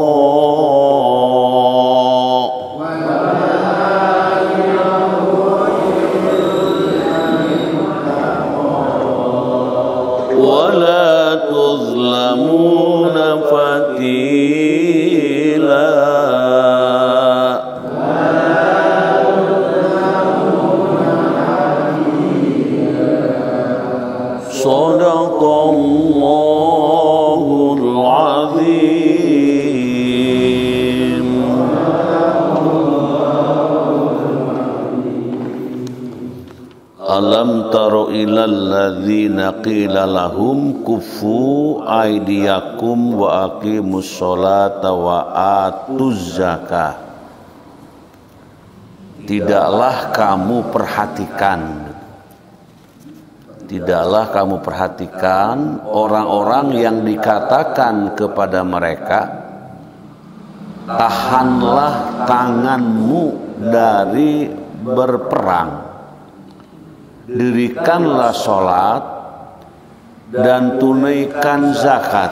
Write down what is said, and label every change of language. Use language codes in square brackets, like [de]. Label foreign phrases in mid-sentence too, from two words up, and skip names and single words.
[ar] ولا تظلمون فتيلا صدق الله العظيم. ألم تر إلى الذين قيل لهم كفوا أيديكم وأقيموا الصلاة وآتوا الزكاة. [id] Tidaklah kamu perhatikan orang-orang yang dikatakan kepada mereka tahanlah tanganmu dari berperang, dirikanlah sholat dan tunaikan zakat.